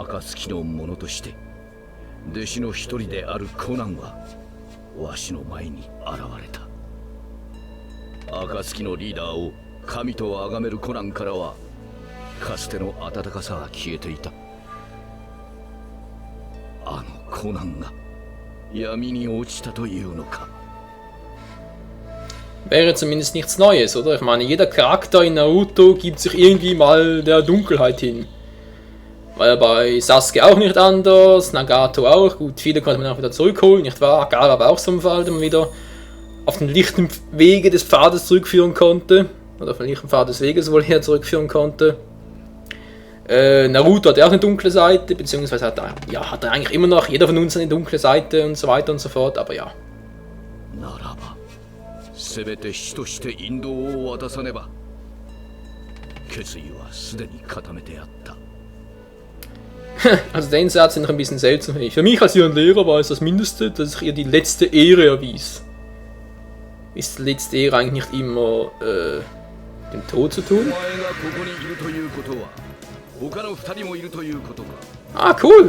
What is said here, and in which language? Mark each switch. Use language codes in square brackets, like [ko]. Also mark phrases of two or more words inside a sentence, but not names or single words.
[ja] 暁の者として弟子の一人であるコナンはわしの前に現れた。暁のリーダーを神と崇めるコナンからはかつての温かさが消えていた。あのコナンが闇に落ちたというのか。 [de] Wäre zumindest nichts Neues, oder? Ich meine, jeder Charakter in Naruto gibt sich irgendwie mal der Dunkelheit hin. Weil bei Sasuke auch nicht anders, Nagato auch. Gut, viele konnte man auch wieder zurückholen, nicht wahr? Gaara war auch so ein Fall, den man wieder auf den lichten Wege des Pfades zurückführen konnte. Oder auf den lichten Pfad des Weges wohl her zurückführen konnte. Naruto hat ja auch eine dunkle Seite, beziehungsweise hat er eigentlich immer noch, jeder von uns eine dunkle Seite und so weiter und so fort, aber ja. [ja] せめて師として引導を渡さねば。決意はすでに固めてあった。 [de] Also den Satz ist noch ein bisschen seltsam für mich. Für mich als ihren Lehrer war es das Mindeste, dass ich ihr die letzte Ehre erwies. Ist die letzte Ehre eigentlich nicht immer den Tod zu tun? Ah, cool!